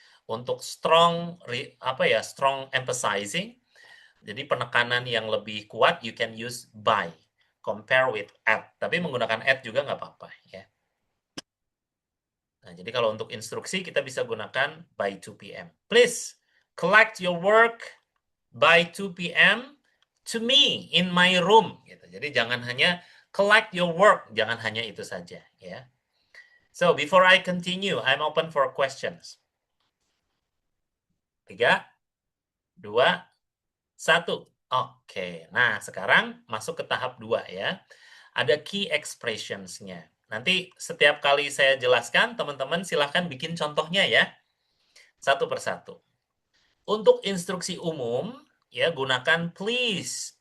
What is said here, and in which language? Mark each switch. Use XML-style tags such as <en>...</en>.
<en>Untuk strong strong emphasizing,</en> <id>jadi penekanan yang lebih kuat,</id> <en>you can use by, compare with at.</en> <id>Tapi menggunakan at juga nggak apa-apa ya. Nah, jadi kalau untuk instruksi kita bisa gunakan</id> <en>by 2 p.m. Please collect your work by 2 p.m. to me in my room.</en> <id>Gitu. Jadi jangan hanya</id> <en>collect your work,</en> <id>jangan hanya itu saja ya.</id> <en>So before I continue, I'm open for questions. 3, 2, 1.</en> <id>Oke, nah sekarang masuk ke tahap 2 ya. Ada key expressions-nya. Nanti setiap kali saya jelaskan, teman-teman silahkan bikin contohnya ya. Satu persatu. Untuk instruksi umum, ya gunakan please.</id>